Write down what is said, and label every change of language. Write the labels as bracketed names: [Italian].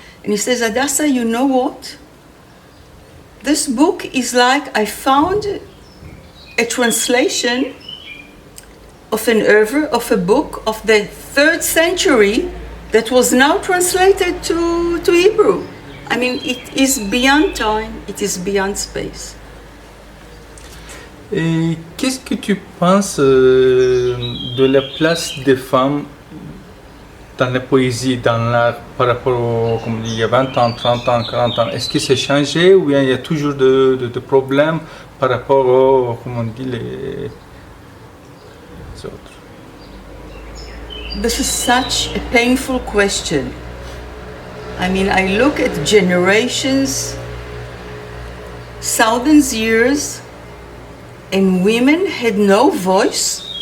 [English] And he says, Hadassa, you know what? This book is like I found a translation of an oeuvre, of a book of the 3rd century that was now translated to Hebrew. I mean, it is beyond time, it is beyond space. [French] Et qu'est-ce que tu penses de la place des femmes dans la poésie, dans l'art, par rapport au, comme il y a 20 ans, 30 ans, 40 ans? Est-ce que c'est changé ou bien il y a toujours de problèmes par rapport aux, comment on dit, les autres? [English] This is such a painful question. I mean, I look at generations, thousands of years, and women had no voice.